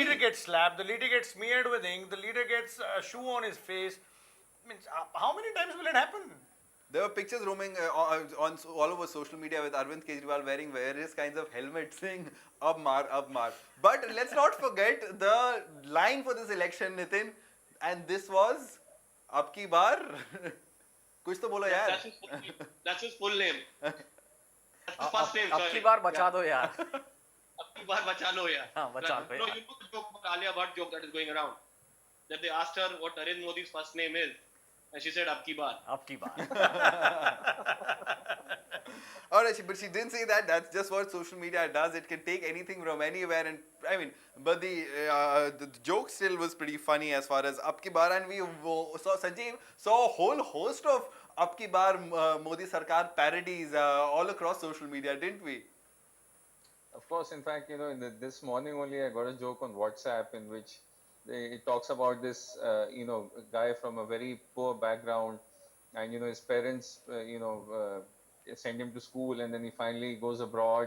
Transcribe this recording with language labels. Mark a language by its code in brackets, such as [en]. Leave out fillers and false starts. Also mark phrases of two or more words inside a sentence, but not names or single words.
[en] leader gets slapped, the leader gets smeared with ink, the leader gets a shoe on his face. Means how many times will it happen? There were pictures roaming on all over social media with Arvind Kejriwal wearing various kinds of helmets saying [hi] "अब मार, अब मार." [en] But let's not forget the line for this election, Nitin, and this was [hi] "अब की बार." कुछ तो बोलो यार. [en] That's his full name. That's his first name. [hi] अब की बार बचा दो यार. अब की बार बचा लो यार. हाँ, बचा लो [en] No, [hi] यार. [en] you know the joke about Alia Bhatt joke that is going around. That they asked her what Narendra Modi's first name is, and she said [hi] "अब की बार." अब की बार. [en] All right, but she didn't say that. That's just what social media does. It can take anything from anywhere, and I mean, but the joke still was pretty funny as far as [hi] "अब की बार," [en] and we saw Sanjeev saw a whole host of [hi] "अब की बार" [en] Modi Sarkar parodies all across social media, didn't we? Of course, in fact, this morning only I got a joke on WhatsApp in which it talks about this, guy from a very poor background, and his parents, send him to school, and then he finally goes abroad.